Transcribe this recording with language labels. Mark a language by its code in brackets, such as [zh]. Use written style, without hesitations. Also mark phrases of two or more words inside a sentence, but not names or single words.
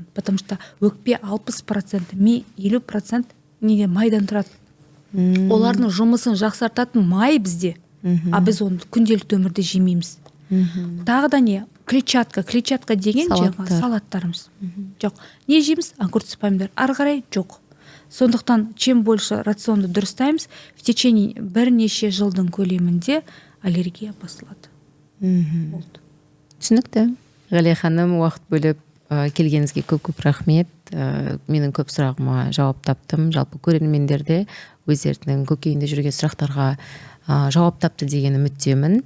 [ru] Потому что [kk] өкпе 60%, ми 50% неге майдан тұрады. Олардың жұмысын жақсартатын май бізде, а біз оны күнделікті өмірде жемейміз. Тағы да не? Клетчатка деген жаңағы салаттарымыз. Жоқ. Не жейміз? [ru] Огурцы, помидор. [kk] Ары қарай жоқ. Сондықтан [ru] чем больше [kk] рационды дұрыстаймыз, [ru] в течение [kk] бірнеше жылдың көлемінде аллергия басылады. Болды. Түсінікті. Ғалия ханым, уақыт бөліп келгеніңізге көп рахмет. Менің көп сұрағыма жауап таптым. Жалпы көрермендерде өздерінің көкейінде жүрген сұрақтарға жауап тапты деген үміттемін.